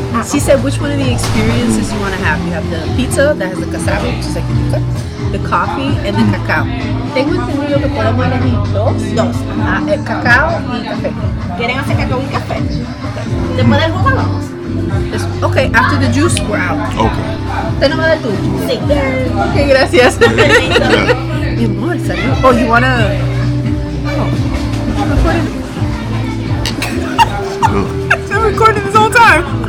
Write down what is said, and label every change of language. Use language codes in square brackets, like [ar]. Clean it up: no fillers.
[en] She said, which one of the experiences you want to have? You have the pizza that has the cassava, which is like the coffee, and the cacao. [es] Tengo entendido que podemos elegir dos. El cacao y café. ¿Quieren hacer cacao y café? Después del jugo vamos. [en] Okay, after the juice, we're out. Okay. [es] ¿Usted no va a dar tu? Sí. Okay, gracias. Mi amor, ¿sabes? [en] Oh, you wanna? Oh, I'm recording this whole time.